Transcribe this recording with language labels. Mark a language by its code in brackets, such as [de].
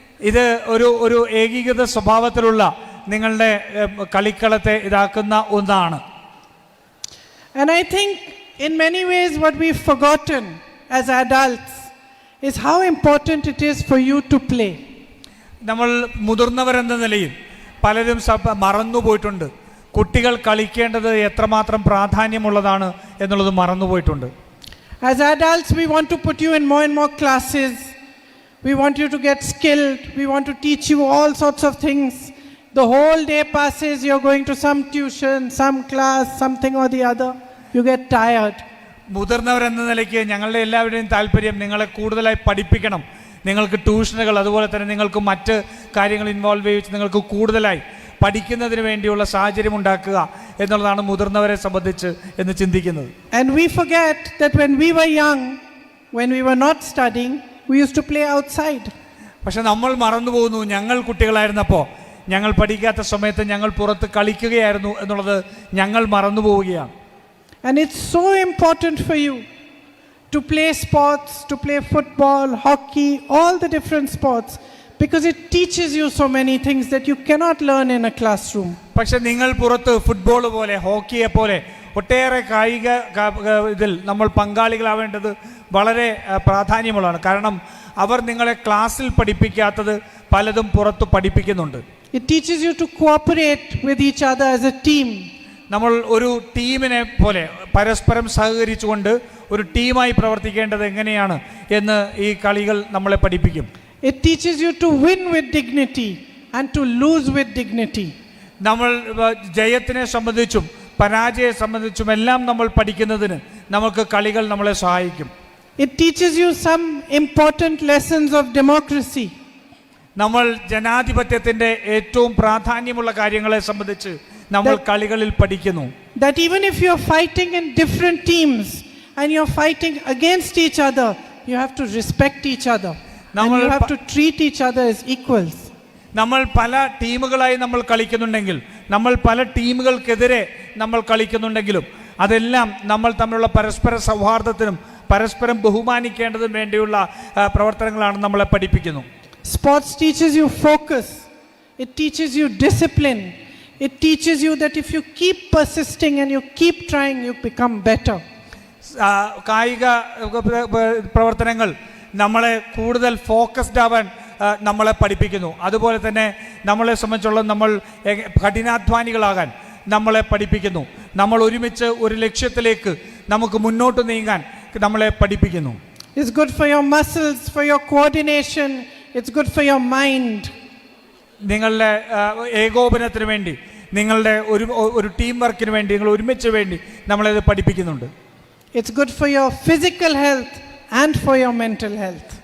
[ml] ഇത് ഒരു ഏകീകൃത സ്വഭാവത്തിലുള്ള നിങ്ങളുടെ കളിക്കളത്തെ ഇതാക്കുന്ന ഒന്നാണ്. [en] And I think in many ways what we've forgotten as adults is how important it is for you to play. [ml] നമ്മൾ മുതിർന്നവരെന്ന നിലയിൽ പലരും മറന്നുപോയിട്ടുണ്ട്. കുട്ടികൾ കളിക്കേണ്ടത് എത്രമാത്രം പ്രാധാന്യമുള്ളതാണ് എന്നുള്ളത് മറന്നുപോയിട്ടുണ്ട്. [en] As adults we want to put you in more and more classes. We want you to get skilled. We want to teach you all sorts of things. The whole day passes, you're going to some tuition, some class, something or the other. You get tired. [ml] മുതിർന്നവരെന്ന നിലയ്ക്ക് ഞങ്ങളുടെ എല്ലാവരുടെയും താല്പര്യം നിങ്ങളെ കൂടുതലായി പഠിപ്പിക്കണം. നിങ്ങൾക്ക് ട്യൂഷനുകൾ അതുപോലെ തന്നെ നിങ്ങൾക്ക് മറ്റ് കാര്യങ്ങൾ ഇൻവോൾവ് ചെയ്യിച്ച് നിങ്ങൾക്ക് കൂടുതലായി പഠിക്കുന്നതിന് വേണ്ടിയുള്ള സാഹചര്യം ഉണ്ടാക്കുക എന്നുള്ളതാണ് മുതിർന്നവരെ സംബന്ധിച്ച് എന്ന് ചിന്തിക്കുന്നത്. [en] And we forget that when we were young, when we were not studying, we used to play outside. [ml] പക്ഷെ നമ്മൾ മറന്നു പോകുന്നു, ഞങ്ങൾ കുട്ടികളായിരുന്നപ്പോൾ ഞങ്ങൾ പഠിക്കാത്ത സമയത്ത് ഞങ്ങൾ പുറത്ത് കളിക്കുകയായിരുന്നു എന്നുള്ളത് ഞങ്ങൾ മറന്നു പോവുകയാണ്. [en] And it's so important for you to play sports, to play football, hockey, all the different sports, because it teaches you so many things that you cannot learn in a classroom. [ml] പക്ഷെ നിങ്ങൾ പുറത്ത് football പോലെ ഹോക്കിയെ പോലെ ഒട്ടേറെ കായിക ഇതിൽ നമ്മൾ പങ്കാളികളാവേണ്ടത് വളരെ പ്രാധാന്യമുള്ളതാണ്. കാരണം അവർ നിങ്ങളെ ക്ലാസ്സിൽ പഠിപ്പിക്കാത്തത് പലതും പുറത്ത് പഠിപ്പിക്കുന്നുണ്ട്. [en] It teaches you to cooperate with each other as a team. [ml] നമ്മൾ ഒരു ടീമിനെ പോലെ പരസ്പരം സഹകരിച്ചുകൊണ്ട് ഒരു ടീമായി പ്രവർത്തിക്കേണ്ടത് എങ്ങനെയാണ് എന്ന് ഈ കളികൾ നമ്മളെ പഠിപ്പിക്കും. [en] It teaches you to win with dignity and to lose with dignity. [ml] നമ്മൾ ജയത്തിനെ സംബന്ധിച്ചും പരാജയത്തെ സംബന്ധിച്ചും എല്ലാം നമ്മൾ പഠിക്കുന്നതിന് നമുക്ക് കളികൾ നമ്മളെ സഹായിക്കും. [en] It teaches you some important lessons of democracy. [ml] നമ്മൾ ജനാധിപത്യത്തിന്റെ ഏറ്റവും പ്രാധാന്യമുള്ള കാര്യങ്ങളെ സംബന്ധിച്ച് നമ്മൾ കളികളിൽ പഠിക്കുന്നു. [en] That even if you are fighting in different teams and you are fighting against each other, you have to respect each other. And you have to treat each other as equals. [ml] നമ്മൾ പല ടീമുകളായി നമ്മൾ കളിക്കുന്നുണ്ടെങ്കിൽ നമ്മൾ പല ടീമുകൾക്കെതിരെ നമ്മൾ കളിക്കുന്നുണ്ടെങ്കിലും അതെല്ലാം നമ്മൾ തമ്മിലുള്ള പരസ്പര സൗഹാർദ്ദത്തിനും പരസ്പരം ബഹുമാനിക്കേണ്ടതിനും വേണ്ടിയുള്ള പ്രവർത്തനങ്ങളാണ് നമ്മളെ പഠിപ്പിക്കുന്നു. [en] Sports teaches you focus. It teaches you discipline. It teaches you that if you keep persisting and you keep trying, you become better. [ml] കായിക പ്രവർത്തനങ്ങൾ നമ്മളെ കൂടുതൽ ഫോക്കസ്ഡ് ആവാൻ നമ്മളെ പഠിപ്പിക്കുന്നു. അതുപോലെ തന്നെ നമ്മളെ സംബന്ധിച്ചുള്ള നമ്മൾ കഠിനാധ്വാനികളാകാൻ നമ്മളെ പഠിപ്പിക്കുന്നു. നമ്മൾ ഒരുമിച്ച് ഒരു ലക്ഷ്യത്തിലേക്ക് നമുക്ക് മുന്നോട്ട് നീങ്ങാൻ നമ്മളെ പഠിപ്പിക്കുന്നു. [en] It's good for your muscles, for your coordination. It's good for your mind. [ml] നിങ്ങളുടെ ഏകോപനത്തിന് വേണ്ടി, നിങ്ങളുടെ ഒരു ടീം വർക്കിന് വേണ്ടി, നിങ്ങൾ ഒരുമിച്ച് വേണ്ടി നമ്മളത് പഠിപ്പിക്കുന്നുണ്ട്. [en] It's good for your physical health and for your mental health.